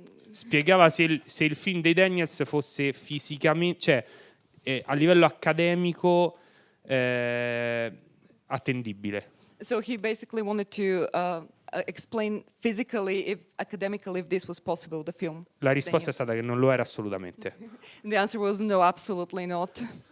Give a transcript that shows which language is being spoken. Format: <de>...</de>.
<it>Spiegava se il film dei Daniels fosse fisicamente, cioè a livello accademico attendibile.</it> <en>So he basically wanted to explain physically, academically, if this was possible, the film.</en> <it>La risposta è stata che non lo era assolutamente.</it> <en>The answer was no, absolutely not.</en>